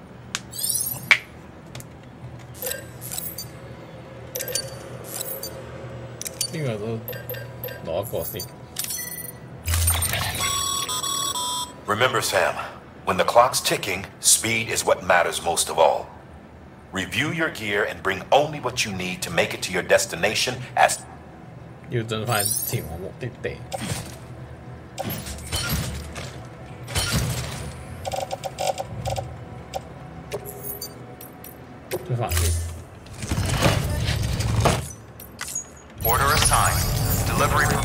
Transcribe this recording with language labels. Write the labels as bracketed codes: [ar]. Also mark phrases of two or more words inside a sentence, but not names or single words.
[en] Remember, Sam, when the clock's ticking, speed is what matters most of all. Review your gear and bring only what you need to make it to your destination as [yue] 要盡快前往目的地。出發先。 [en] Order assigned. Delivery.